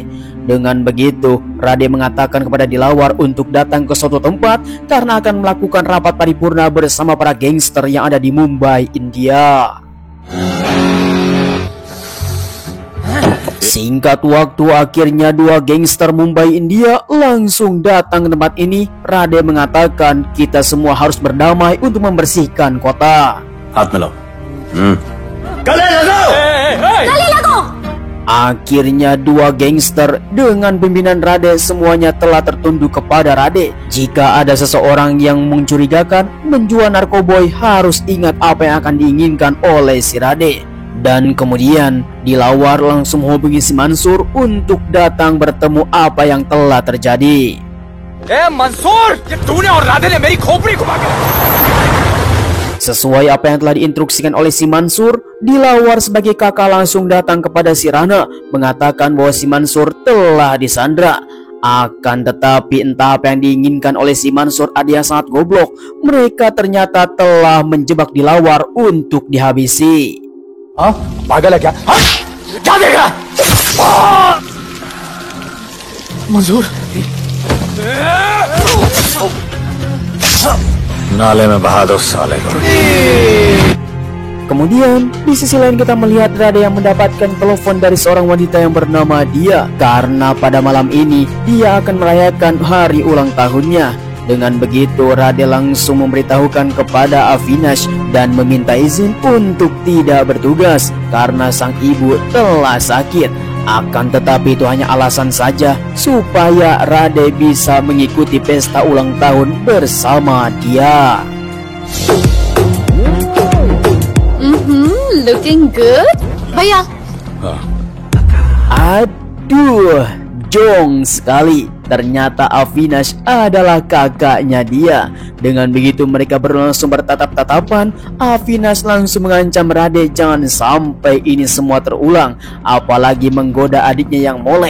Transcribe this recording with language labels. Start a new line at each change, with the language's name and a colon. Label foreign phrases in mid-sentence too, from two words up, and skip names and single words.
Indonesian: Dengan begitu, Rade mengatakan kepada Dilawar untuk datang ke suatu tempat karena akan melakukan rapat paripurna bersama para gangster yang ada di Mumbai, India. Singkat waktu, akhirnya dua gangster Mumbai, India langsung datang ke tempat ini. Rade mengatakan kita semua harus berdamai untuk membersihkan kota.
Hindi: हाथ मिलाओ.
Indonesian: Akhirnya dua gangster dengan pimpinan Rade semuanya telah tertunduk kepada Rade. Jika ada seseorang yang mencurigakan menjual narkoboy, harus ingat apa yang akan diinginkan oleh si Rade. Dan kemudian Dilawar langsung menghubungi si Mansur untuk datang bertemu apa yang telah terjadi.
Hindi: मंसूर, ये तूने और राधे ने मेरी खोपड़ी घुमा के.
Indonesian: Sesuai apa yang telah diinstruksikan oleh si Mansur, Dilawar sebagai kakak langsung datang kepada si Rana, mengatakan bahwa si Mansur telah disandra. Akan tetapi entah apa yang diinginkan oleh si Mansur ada yang sangat goblok. Mereka ternyata telah menjebak Dilawar untuk dihabisi.
Hindi: हाँ, पागल है क्या? हाँ, क्या देख रहा? मंजूर. नाले में बहा दो साले को.
Indonesian: Kemudian di sisi lain kita melihat Rade yang mendapatkan telepon dari seorang wanita yang bernama Dia, karena pada malam ini dia akan merayakan hari ulang tahunnya. Dengan begitu Rade langsung memberitahukan kepada Avinash dan meminta izin untuk tidak bertugas karena sang ibu telah sakit. Akan tetapi itu hanya alasan saja supaya Rade bisa mengikuti pesta ulang tahun bersama dia.
English: Looking good.
Hindi: भैया.
Indonesian: Aduh, jong sekali. Ternyata Avinash adalah kakaknya dia. Dengan begitu mereka langsung bertatap-tatapan. Avinash langsung mengancam Rade jangan sampai ini semua terulang, apalagi menggoda adiknya yang molek.